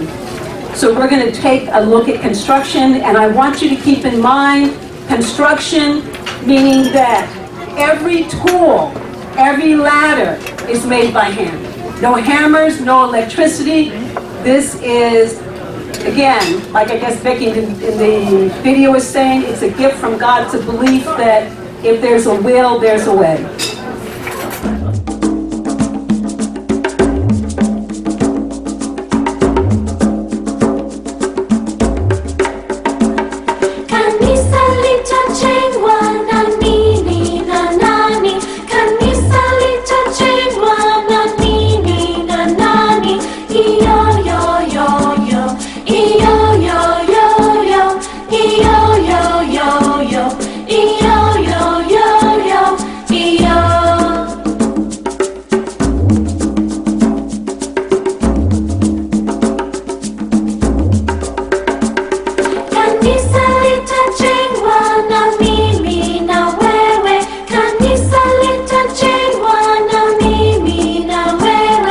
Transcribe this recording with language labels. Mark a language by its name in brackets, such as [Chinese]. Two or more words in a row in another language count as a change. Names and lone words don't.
[English] So we're going to take a look at construction, and I want you to keep in mind construction, meaning that every tool, every ladder is made by hand. No hammers, no electricity. This is, again, like I guess Becky in the video was saying, it's a gift from God. It's a belief that if there's a will, there's a way. [Swahili] Kanisa litajengwa na nini na nani? Kanisa litajengwa na nini na nani? Iyo yo yo yo, iyo yo yo yo, iyo yo yo yo, iyo yo yo yo, iyo. Kanisa litajengwa na mimi na wewe. Kanisa litajengwa na mimi na wewe.